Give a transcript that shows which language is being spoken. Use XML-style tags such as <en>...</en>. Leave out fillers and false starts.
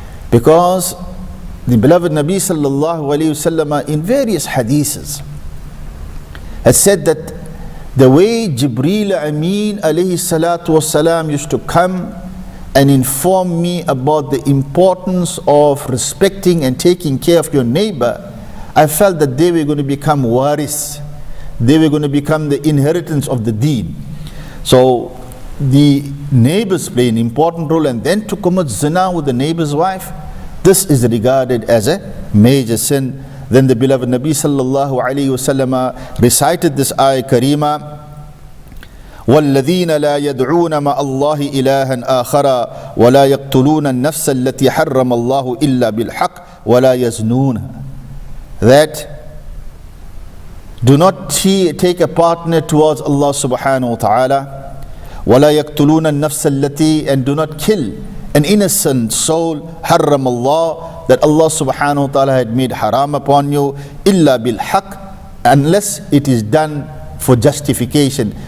<en>Because the beloved Nabi sallallahu alayhi wasallam in various hadiths has said that the way Jibreel Amin alayhi salatu wasalam used to come and inform me about the importance of respecting and taking care of your neighbor, I felt that they were going to become waris. They were going to become the inheritance of the deen. So the neighbors play an important role, and then to commit zina with the neighbor's wife, this is regarded as a major sin. Then the beloved Nabi sallallahu alayhi wasallam recited this ayah karima,</en> <ar>وَالَّذِينَ لَا يَدْعُونَ مَعَ اللَّهِ إِلَهًا آخَرَ وَلَا يَقْتُلُونَ النَّفْسَ الَّتِي حَرَّمَ اللَّهُ إِلَّا بِالْحَقِّ وَلَا يَزْنُونَ.</ar> <en>That do not take a partner towards Allah subhanahu wa ta'ala,</en> <ar>وَلَا يَقْتُلُونَ النَّفْسَ الَّتِي,</ar> <en>and do not kill an innocent soul,</en> <ar>حَرَّمَ اللَّهُ,</ar> <en>that Allah subhanahu wa ta'ala had made haram upon you,</en> <ar>illa bil haqq,</ar> <en>unless it is done for justification.</en>